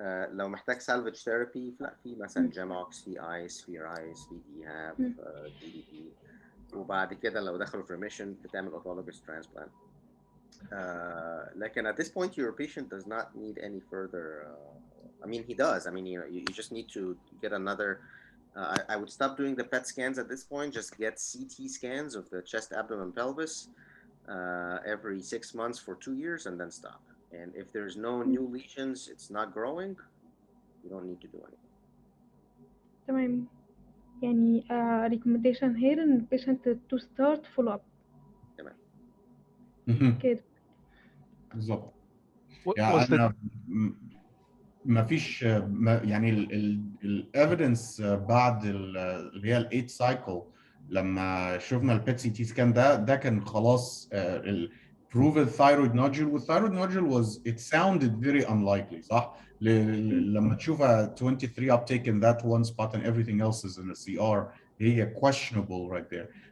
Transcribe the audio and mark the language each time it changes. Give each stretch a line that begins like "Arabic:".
Arabic: لو محتاج
English: salvage therapy
Arabic: لا في مثلا جاموكس، في ايس، في رايس، في ديهاب، دي دي بي، وبعد كده لو دخلوا في remission بتعمل
English: autologous transplant. لكن at this point your patient does not need any further. I mean he does. I mean you just need to get another. I would stop doing the PET scans at this point. Just get CT scans of the chest, abdomen, pelvis every 6 months for 2 years, and then stop. And if there's no new lesions, it's not growing, you don't need to do anything.
Arabic: تمام.
English: يعني recommendation here in patient to start follow up.
Arabic: تمام. كده. بالظبط. يعني ما فيش يعني الايفيدنس بعد اللي هي ال8 سايكل لما شفنا البيت سي تي سكان ده كان خلاص prove الثايرويد نودجل، والثايرويد نودجل
English: was it sounded very unlikely
Arabic: صح؟ لما تشوفها
English: 23 uptake in that one spot and everything else is in a CR
Arabic: هي
English: questionable right there.